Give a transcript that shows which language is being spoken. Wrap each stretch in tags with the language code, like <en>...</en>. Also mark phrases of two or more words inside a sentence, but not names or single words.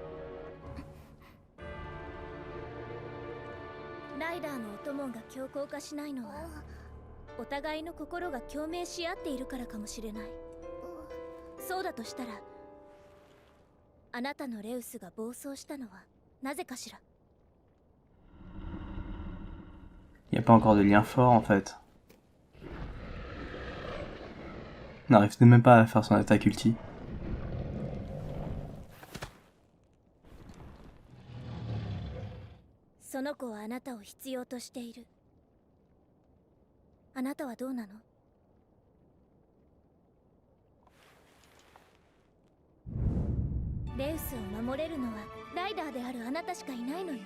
<ja>ライダーのお供が強硬化しないのはお互いの心が共鳴し合っているからかもしれない。そうだとしたらあなたのレウスが暴走したのはなぜかしら。</ja> <fr>Y a pas encore de lien fort en fait. On n'arrive même pas à faire son attaque ulti.</fr> <ja>その子はあなたを必要としている。あなたはどうなの？レウスを守れるのはライダーであるあなたしかいないのよ。</ja>